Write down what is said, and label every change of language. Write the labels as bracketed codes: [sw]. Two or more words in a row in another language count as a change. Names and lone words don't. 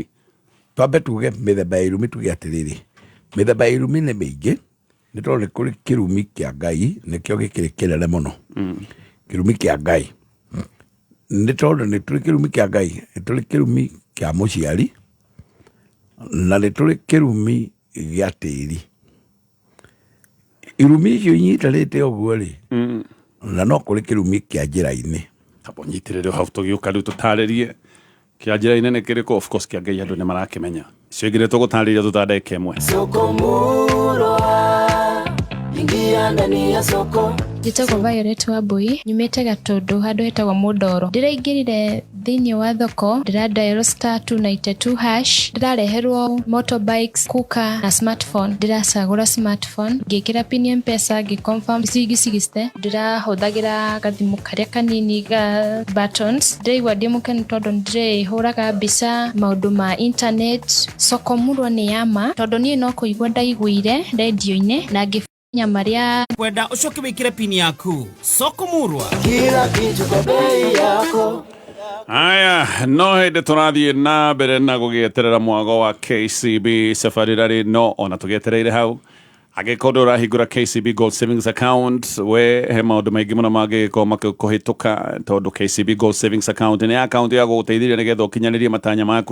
[ki] twambe tuge mĩthemba ya irumi tuge atĩrĩrĩ mĩthemba ya irumi nĩ mĩingĩ nĩ tondũ nĩ kũrĩ kĩrumi kĩa Ngai nĩkĩo gĩkĩrĩ kĩnene mũno kĩrumi kĩa Ngai nĩ tondũ nĩ tũrĩ kĩrumi kĩa Ngai nĩ tũrĩ kĩrumi kĩa mũciari na nĩ tũrĩ kĩrumi gĩa tĩri irumi icio inyitarĩte ũguo rĩ na no kũrĩ kĩrumi kĩa njĩra-inĩ abo nyitĩrĩre hau tũgĩũka rĩu tũtarĩrie kĩa njĩra-inĩ nĩ kĩrĩkũ [en] of course [ki] kĩa Ngai andũ nĩ marakĩmenya cio ingĩ nĩ tũgũtarĩria tũtandeke ĩmwe [sw] ingia ndani ya soko. [ki] Njĩtagwo Violet Wambui, nyumĩte Gatũndũ handũ hetagwo Mũndoro. Ndĩraingĩrire thĩinĩ wa thoko, ndĩradial *292#, ndĩrareherwo motorbikes, kuka na smartphone. Ndĩracagũra smartphone, ngĩkĩra pin ya M-Pesa, ngĩconfirm cigicigiste. Ndĩrahũthagĩra gathimũ karĩa kanini ga buttons. Ndĩraigua ndĩ mũkenu tondũ ndĩrĩhũraga mbica maũndũ ma internet. Soko Murwa nĩ yama tondũ niĩ no kũigua ndaiguire radio-inĩ na Maria kwenda ucoke wikire pini yaku. Soko Murwa, [sw] kila kitu kwa bei yako. [ki] Aya, no hĩndĩ tũrathiĩ na mbere na gũgĩeterera mwago wa KCB safari rarĩ no ona tũgĩetereire hau agĩkorwo ũrahingũra KCB Gold Savings Account we he maũndũ maingĩ mũno mangĩkorwo makĩhĩtũka tondũ KCB Gold Savings Account nĩ account ya gũgũteithĩrĩria nĩgetha ũkinyanĩrie matanya maku.